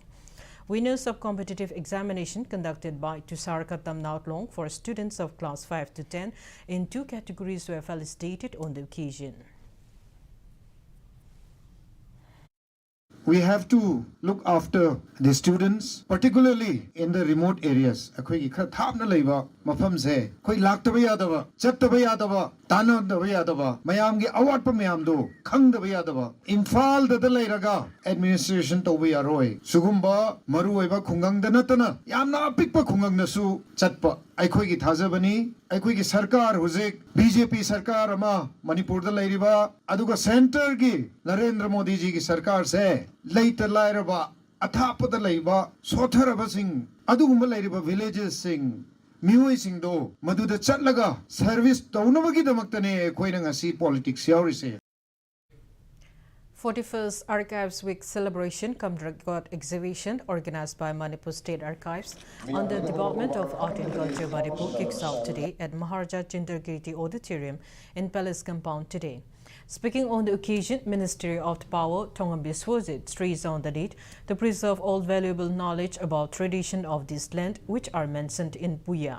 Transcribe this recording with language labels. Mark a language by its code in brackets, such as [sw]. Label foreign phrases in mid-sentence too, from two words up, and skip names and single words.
[en] Winners of competitive examination conducted by Tushar Katamnaulong for students of class 5 to 10 in 2 categories were felicitated on the occasion. We have to look after the students, particularly in the remote areas. [mni] Akhoi khar thapna leiba mafam se khoi laktaba yadaba chattaba yadaba tanadaba yadaba mayam gi awat pa mayam do khangdaba yadaba imphal da leiraga administration toba yaroi sugumba maru oiba khungang da natana yamna apikpa khungang na su chatpa akhoi gi thajabani akhoi gi sarkar hujik BJP sarkar ama Manipur da leiriba aduga center gi Narendra Modi ji gi sarkar se leita lairaba athapada leiba sotharaba sing adugumba leiriba villages sing mioi sing do maduda chatlaga service taunabagi damaktane koina ngasi politics yaurise. [en] 41st Archives Week celebration cum record exhibition organized by Manipur State Archives under Department of Art and Culture Manipur kicks off today at Maharaja Chindarkirti Auditorium in Palace Compound today. Speaking on the occasion, Ministry of Power Thongam Biswajit stressed on the need to preserve all valuable knowledge about tradition of this land which are mentioned in Puya.